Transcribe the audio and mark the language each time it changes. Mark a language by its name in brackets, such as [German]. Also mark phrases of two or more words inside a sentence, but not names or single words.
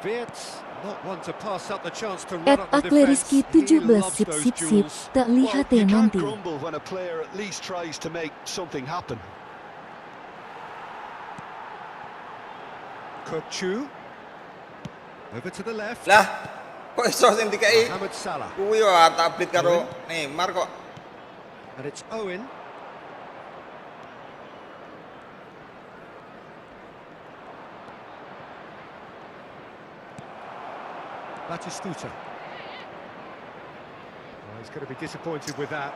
[English] not one to pass up the chance to run At up the [Javanese] Akleriski [English] defense. He [Javanese] 17 [English] loves [Indonesian] sip [English] those [Indonesian] sip sip, [English] duels. [Indonesian] tak [English] Well, [Indonesian] lihat [English] you can't [Indonesian] nanti. [English] grumble when a player at least tries to make something happen. Kukçu. Over to the left. [Javanese] Lah, kok iso sing dikai? [English] Mohamed Salah. [Javanese] Kuwi yo tablet karo Neymar kok. [English] And it's Owen. Batistuta. Oh, he's going to be disappointed with that.